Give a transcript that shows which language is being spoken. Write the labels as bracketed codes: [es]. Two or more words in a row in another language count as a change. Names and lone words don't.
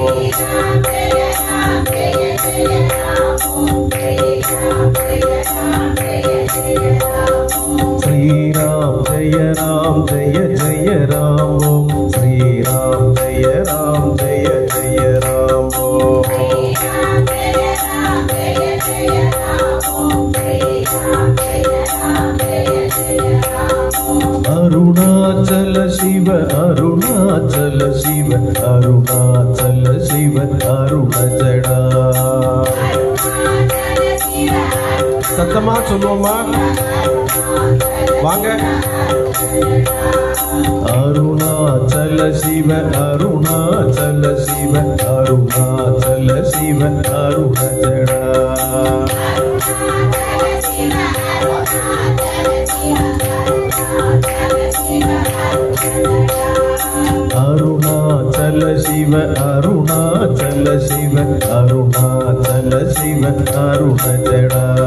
[sa] श्री राम जय जय राम ओम श्री राम जय जय राम ओम अरुणाचल शिव अरुणाचल शिव अरुणाचल शिव अरुणजडा [ta] சத்தமா சொல்லுவோமா வாங்க [sa] अरुणाचल शिव अरुणाचल शिव अरुणाचल शिव अरुणजडा अरुणाचल शिव अरुणाचल शिव अरुणाचल शिव अरुणजडा